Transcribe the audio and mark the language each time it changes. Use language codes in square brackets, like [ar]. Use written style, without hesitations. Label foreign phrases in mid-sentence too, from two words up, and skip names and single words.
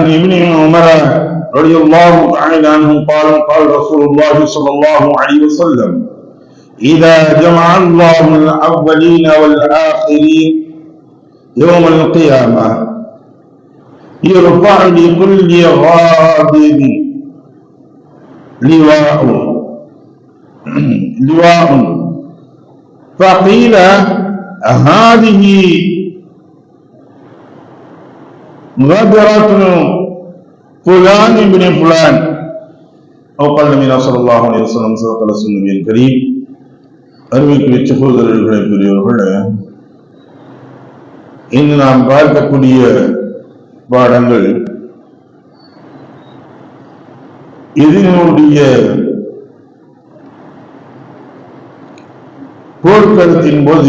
[ar] ابن عمر رضي الله تعالى عنه قال رسول الله صلى الله عليه وسلم إذا جمع الله الأولين والآخرين يوم القيامة يرفع لكل غاضب لواء فقيل هذه غدرة فلان بن فلان أو قال النبي صلى الله عليه وسلم صدق رسول النبي الكريم [ta] அருமைக்குரிய சகோதரர்களே பெரியவர்களே, இன்று நாம் பார்க்கக்கூடிய பாடங்கள் இதனுடைய போர்க்களத்தின் போது